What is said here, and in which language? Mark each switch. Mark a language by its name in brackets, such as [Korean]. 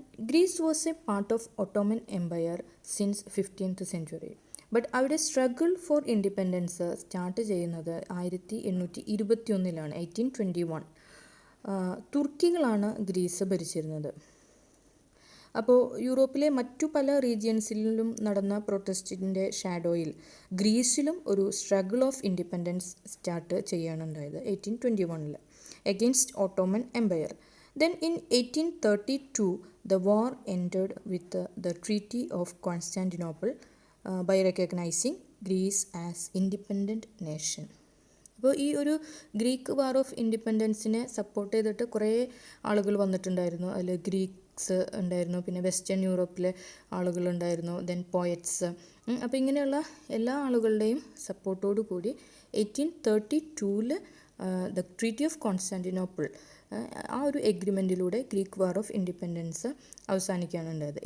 [English] Greece was a part of Ottoman Empire since 15th century. [Malayalam] But അവിടെ struggle for independence start ചെയ്യുന്നത് 1821 1821. തുർക്കികളാണ് Greece ഭരിച്ചിരുന്നത്. അപ്പോൾ യൂറോപ്പിലെ മറ്റു പല റീജിയൻസിലും നടന്ന പ്രൊട്ടസ്റ്റിൻ്റെ ഷാഡോയിൽ ഗ്രീസിലും ഒരു struggle of independence start ചെയ്യാനുണ്ടായത് 1821 against Ottoman Empire. [English] Then in 1832 the war ended with the Treaty of Constantinople by recognizing Greece as independent nation. [Malayalam] അപ്പോൾ ഈ ഒരു ഗ്രീക്ക് വാർ ഓഫ് ഇൻഡിപെൻഡൻസിനെ സപ്പോർട്ട് ചെയ്തിട്ട് കുറേ ആളുകൾ വന്നിട്ടുണ്ടായിരുന്നു. അതിൽ ഗ്രീക്സ് ഉണ്ടായിരുന്നു, പിന്നെ വെസ്റ്റേൺ യൂറോപ്പിലെ ആളുകളുണ്ടായിരുന്നു, ദെൻ പോയറ്റ്സ്. അപ്പോൾ ഇങ്ങനെയുള്ള എല്ലാ ആളുകളുടെയും സപ്പോർട്ടോടു കൂടി 1832 ദ ട്രീറ്റി ഓഫ് കോൺസ്റ്റാന്റിനോപ്പിൾ, ആ ഒരു എഗ്രിമെൻറ്റിലൂടെ ഗ്രീക്ക് വാർ ഓഫ് ഇൻഡിപെൻഡൻസ് അവസാനിക്കാനുണ്ടായത്.